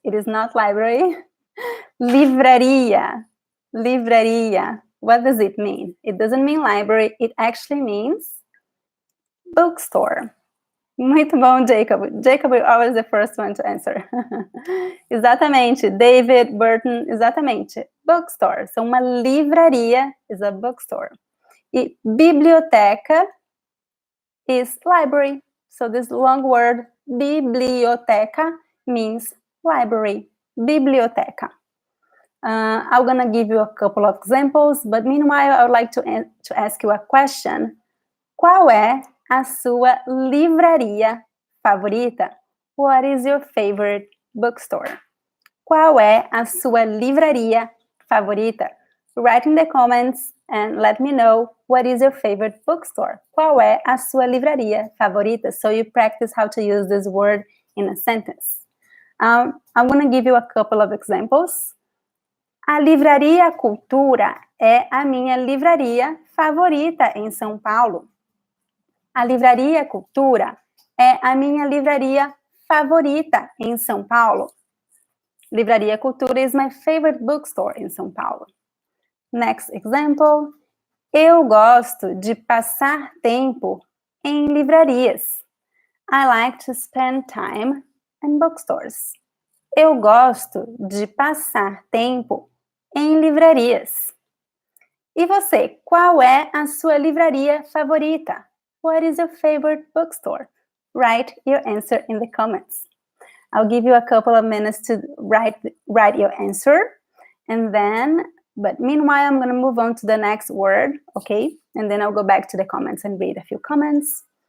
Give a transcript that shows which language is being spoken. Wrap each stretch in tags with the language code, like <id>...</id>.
<en>It is not library. Livraria. Livraria. What does it mean? It doesn't mean library. It actually means bookstore.</en> <pt>Muito bom,</pt> <en>Jacob. Jacob is always the first one to answer.</en> <pt>Exatamente. David, Burton, exatamente. Bookstore.</pt> <en>So,</en> <pt>uma livraria</pt> <en>is a bookstore.</en> <pt>E biblioteca</pt> <en>is library. So, this long word, biblioteca, means library. Biblioteca. I'm going to give you a couple of examples, but meanwhile, I would like to ask you a question.</en> <pt>Qual é a sua livraria favorita?</pt> <en>What is your favorite bookstore?</en> <pt>Qual é a sua livraria favorita?</pt> <en>Write in the comments and let me know what is your favorite bookstore.</en> <pt>Qual é a sua livraria favorita?</pt> <en>So you practice how to use this word in a sentence. I'm going to give you a couple of examples.</en> <pt>A Livraria Cultura é a minha livraria favorita em São Paulo. A Livraria Cultura é a minha livraria favorita em São Paulo.</pt> <en>Livraria Cultura is my favorite bookstore in São Paulo. Next example.</en> <pt>Eu gosto de passar tempo em livrarias.</pt> <en>I like to spend time in bookstores.</en> <pt>Eu gosto de passar tempo em livrarias. E você, qual é a sua livraria favorita?</pt> <en>What is your favorite bookstore? Write your answer in the comments. I'll give you a couple of minutes to write your answer. And then, but meanwhile, I'm going to move on to the next word, okay? And then I'll go back to the comments and read a few comments.</en>